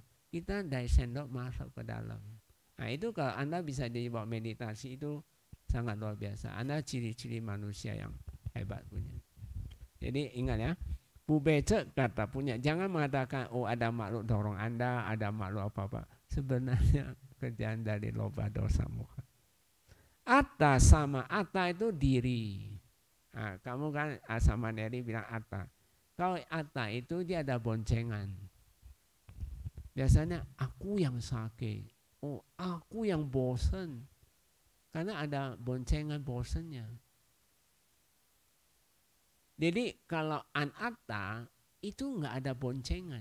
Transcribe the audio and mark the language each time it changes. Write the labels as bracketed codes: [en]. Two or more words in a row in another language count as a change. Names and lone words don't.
[id] Kita dari sendok masuk ke dalam. Nah itu kalau Anda bisa dibawa meditasi itu sangat luar biasa. Anda ciri-ciri manusia yang hebat punya. Jadi ingat ya, Pubecek kata punya, jangan mengatakan oh ada makhluk dorong Anda, ada makhluk apa-apa. Sebenarnya kerjaan dari loba dosa moha. Atta sama atta itu diri. Nah, kamu kan sama Neri bilang atta. Kalau atta itu dia ada boncengan. Biasanya aku yang sakit. Oh aku yang bosan. Karena ada boncengan bosannya. Jadi kalau anatta itu nggak ada boncengan.